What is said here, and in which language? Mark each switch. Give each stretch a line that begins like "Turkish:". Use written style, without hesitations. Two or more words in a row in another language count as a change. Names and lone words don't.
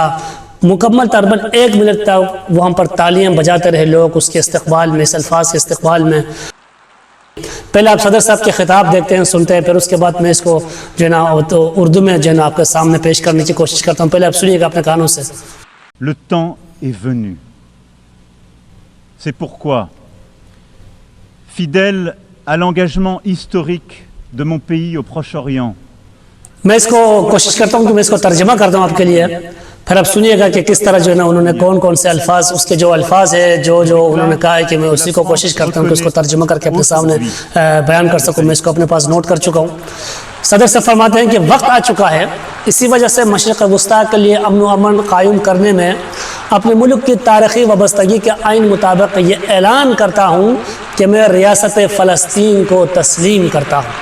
Urdu: مکمل تقریباً 1 منٹ تک وہاں پر تالیاں بجاتے رہے لوگ اس کے استقبال میں، اس الفاظ کے استقبال میں. پہلے آپ صدر صاحب کے خطاب دیکھتے ہیں، سنتے ہیں، پھر اس کے بعد میں اس کو جو ہے نا اردو میں جو ہے نا آپ کے سامنے پیش کرنے کی کوشش کرتا ہوں. پہلے آپ سنیے گا اپنے کانوں سے.
French: Le temps est venu. C'est pourquoi, fidèle à l'engagement historique de mon pays au Proche-Orient,
Urdu: میں اس کو کوشش کرتا ہوں کہ میں اس کو ترجمہ کرتا ہوں آپ کے لیے. پھر آپ سنیے گا کہ کس طرح جو ہے نا انہوں نے کون سے الفاظ، اس کے جو الفاظ ہے جو انہوں نے کہا ہے کہ میں اسی کو کوشش کرتا ہوں کہ اس کو ترجمہ کر کے اپنے سامنے بیان کر سکوں. میں اس کو اپنے پاس نوٹ کر چکا ہوں. صدر سے فرماتے ہیں کہ وقت آ چکا ہے، اسی وجہ سے مشرق وسطیٰ کے لیے امن و امن قائم کرنے میں اپنے ملک کی تاریخی وابستگی کے عین مطابق یہ اعلان کرتا ہوں کہ میں ریاست فلسطین کو تسلیم کرتا ہوں.